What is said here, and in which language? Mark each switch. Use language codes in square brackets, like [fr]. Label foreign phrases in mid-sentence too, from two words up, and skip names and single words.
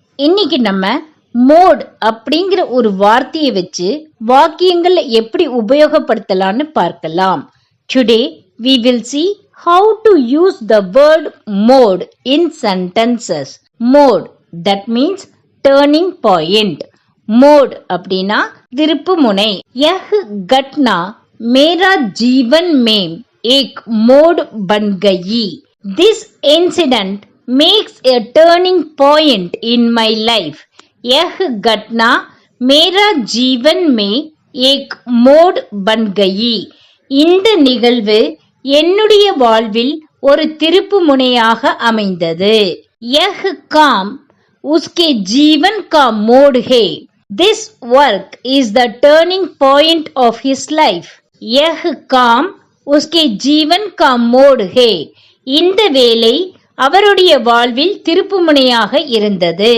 [ta] இன்னைக்கு நம்ம மோட் அப்படிங்கிற ஒரு வார்த்தையை வச்சு வாக்கியங்கள்ல எப்படி உபயோகப்படுத்தலாம்னு பார்க்கலாம். [en] Today we will see how to use the word mode in sentences. Mode, that means turning point. [ta] Mode அப்படின்னா திருப்பு முனை. [hi] यह घटना मेरा जीवन में एक मोड़ बन गई. [en] This incident makes a turning point in my life. [hi] यह घटना मेरा जीवन में एक मोड़ बन गई. [ta] இந்த நிகழ்வு என்னுடைய வாழ்வில் ஒரு திருப்பு முனையாக அமைந்தது. [hi] यह काम उसके जीवन का मोड़ है. [en] This work is the turning point of his life. [hi] यह काम उसके जीवन का मोड़ है. [ta] இந்த வேலை அவருடைய வாழ்வில் திருப்புமுனையாக இருந்தது.